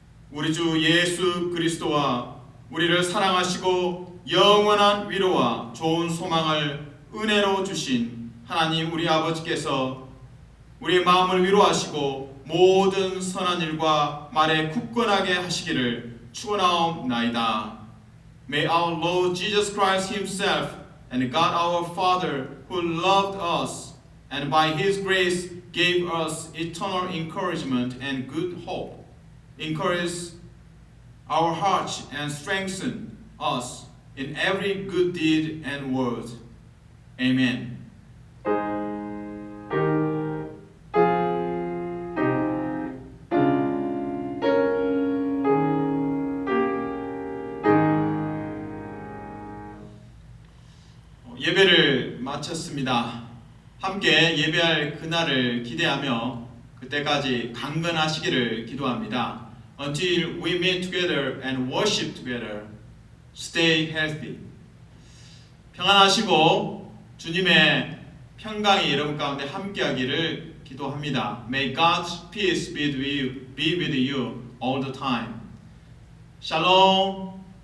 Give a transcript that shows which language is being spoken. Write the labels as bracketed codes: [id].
[ko] 우리 주 예수 그리스도와 우리를 사랑하시고 영원한 위로와 좋은 소망을 은혜로 주신 하나님 우리 아버지께서 우리의 마음을 위로하시고 모든 선한 일과 말에 굳건하게 하시기를 축원하옵나이다. [en] May our Lord Jesus Christ Himself and God our Father who loved us and by His grace gave us eternal encouragement and good hope encourage our hearts and strengthen us in every good deed and word. Amen. [ko] 예배를 마쳤습니다. 함께 예배할 그날을 기대하며 그때까지 강건하시기를 기도합니다. [en] Until we meet together and worship together, stay healthy. [ko] 평안하시고 주님의 평강이 여러분 가운데 함께하기를 기도합니다. [en] May God's peace be with you all the time. Shalom.